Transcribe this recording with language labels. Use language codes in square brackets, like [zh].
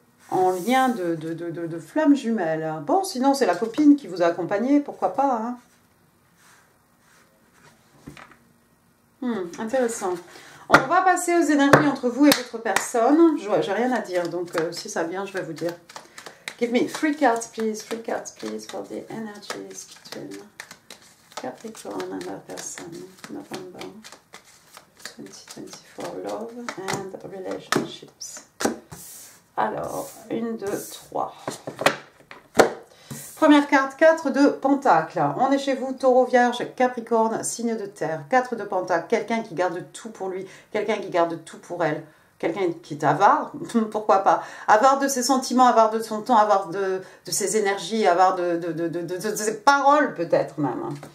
[fr] en lien de flammes jumelles. Bon, sinon, c'est la copine qui vous a accompagné, pourquoi pas. Hein. Intéressant. On va passer aux énergies entre vous et votre personne. J'ai rien à dire, donc si ça vient, je vais vous dire. [en] Give me 3 cards, please. 3 cards, please, for the energies between Capricorn and our person. November 2024, love and relationships. [fr] Alors, 1, 2, 3. Première carte, 4 de Pentacles. On est chez vous, Taureau, Vierge, Capricorne, signe de terre. 4 de Pentacles, quelqu'un qui garde tout pour lui, quelqu'un qui garde tout pour elle. Quelqu'un qui est avare, pourquoi pas. Avare de ses sentiments, avare de son temps, avare de ses énergies, avare de ses paroles peut-être même.